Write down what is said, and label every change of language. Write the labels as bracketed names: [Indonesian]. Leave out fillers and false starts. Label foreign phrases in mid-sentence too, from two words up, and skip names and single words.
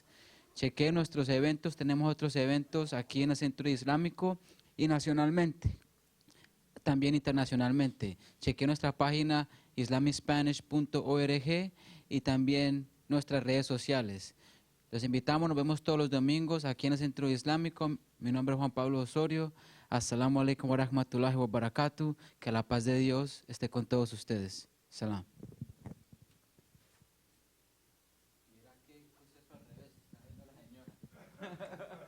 [Spanish] Chequeen nuestros eventos, tenemos otros eventos aquí en el Centro Islámico y nacionalmente, también internacionalmente. Chequeen nuestra página islamicspanish.org y también nuestras redes sociales. Los invitamos, nos vemos todos los domingos aquí en el Centro Islámico. Mi nombre es Juan Pablo Osorio. [Arabic] السلام عليكم ورحمة الله وبركاته. [Spanish] Que la paz de Dios esté con todos ustedes. Salam. Mira que puse esto al revés, está viendo la señora.